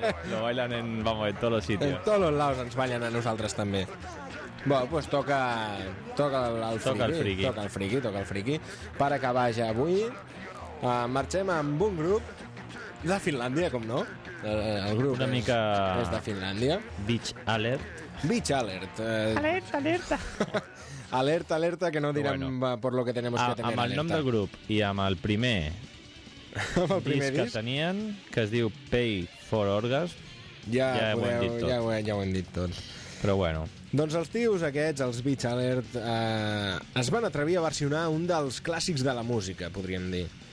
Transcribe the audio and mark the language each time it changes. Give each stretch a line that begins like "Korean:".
Spanish: Lo bailan en, vamos, en todos los sitios. En todos los lados
Catalan: ens ballen a nosaltres també.
Spanish: Bueno, pues toca el friki.
Catalan: Per acabar ja avui, marxem amb un grup de Finlàndia, com no? El grup una mica és de Finlàndia. Beach Alert. Alerta.
Spanish: Alerta,
Catalan: que no direm
Spanish: bueno, por lo que tenemos que tener
Catalan: amb el alerta. Nom del grup i amb el primer, amb el primer disc que tenien, que es diu Pay for Orgasm, ja ho hem dit tot. Però bueno. Doncs els tios aquests, els Beach Alert, es van atrevir a versionar un dels clàssics de la música, podríem dir.